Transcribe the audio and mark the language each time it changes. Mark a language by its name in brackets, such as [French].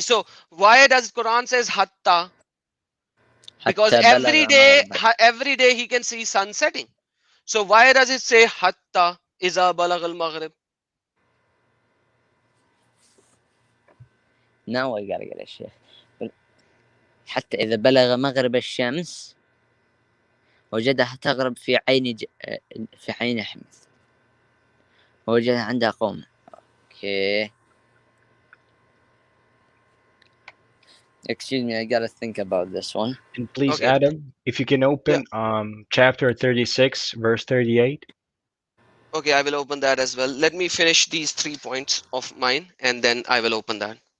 [English] So why does Quran says hatta? Because [Arabic] حتى بلغ مغرب. [English] every day he can see sun setting. So why does it say [Arabic] hatta iza balagh al maghrib? [English] Now I gotta get a شيخ. [Arabic] حتى إذا بلغ مغرب الشمس وجدها تغرب في عين حمص ووجدها عندها قوم. [English] Okay. Excuse me, I gotta think about this one. And please, Okay. Adam, if you can Yeah. open chapter 36, verse 38. Okay, I will open that as well. Let me finish these 3 points of mine and then I will open that.